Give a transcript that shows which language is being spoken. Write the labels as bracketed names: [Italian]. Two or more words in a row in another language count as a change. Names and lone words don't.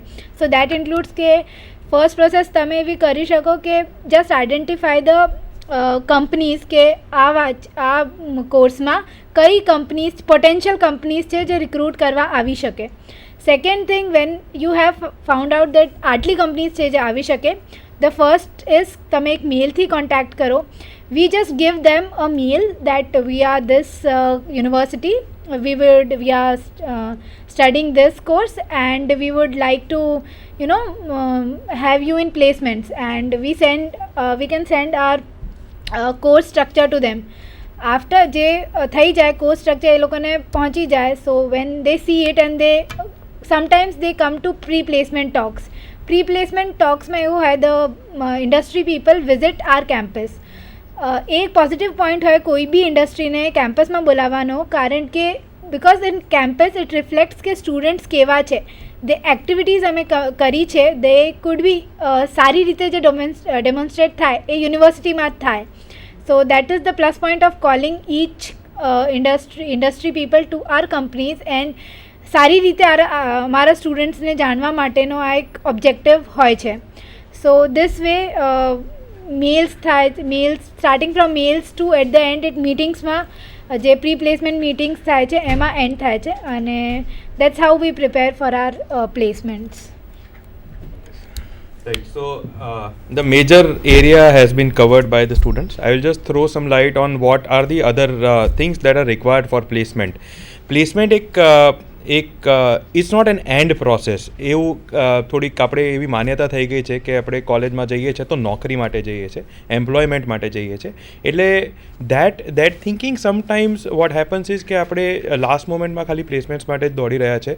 [English] so that includes [Gujarati] કે [English] first process [Gujarati] તમે એવી કરી શકો કે [English] just identify the companies [Gujarati] કે આ કોર્સમાં કઈ કંપનીઝ, [English] potential companies [Gujarati] છે જે રિક્રુટ કરવા આવી શકે. [English] second thing, when you have found out that [Gujarati] આટલી કંપનીઝ છે જે આવી શકે, [English] the first is [Gujarati] તમે એક મેલથી કોન્ટેક્ટ કરો. [English] we just give them a mail that we are this university, we are studying this course and we would like to have you in placements, and we can send our course structure to them. After [Gujarati] જે થઈ જાય કોર્સ સ્ટ્રક્ચર એ લોકોને પહોંચી જાય, [English] so when they see it and they sometimes they come to pre placement talks. pre placement talksમાં [Gujarati] એવું હોય [English] the industry people visit our campus. [Gujarati] એક [English] positive point [Gujarati] હોય કોઈ બી ઇન્ડસ્ટ્રીને કેમ્પસમાં બોલાવવાનો, કારણ કે [English] because in campus it reflects [Gujarati] કે સ્ટુડન્ટ્સ કેવા છે, જે એક્ટિવિટીઝ અમે કરી છે [English] they could be [Gujarati] સારી રીતે જે ડેમોન્સ્ટ્રેટ થાય એ યુનિવર્સિટીમાં જ થાય. [English] So that is the plus point of calling each industry people to our companies, and [Gujarati] સારી રીતે મારા સ્ટુડન્ટ્સને જાણવા માટેનો આ એક ઓબ્જેક્ટિવ હોય છે. [English] so this way mails starting from mails to at the end it meetingsમાં [Gujarati] જે પ્રી પ્લેસમેન્ટ મીટિંગ્સ થાય છે એમાં એન્ડ થાય છે, અને [English] that's how we prepare for our placements. Right. So the major area has been covered by the students. I will just throw some light on what are the other things that are required for placement. Placement it's not an end process. [Gujarati] એવું થોડીક આપણે એવી માન્યતા થઈ ગઈ છે કે આપણે કોલેજમાં જઈએ છીએ તો નોકરી માટે જઈએ છીએ, એમ્પ્લોયમેન્ટ માટે જઈએ છીએ. એટલે [English] that thinking sometimes what happens is [Gujarati] કે આપણે [English] last momentમાં [Gujarati] ખાલી પ્લેસમેન્ટ્સ માટે જ દોડી રહ્યા છે.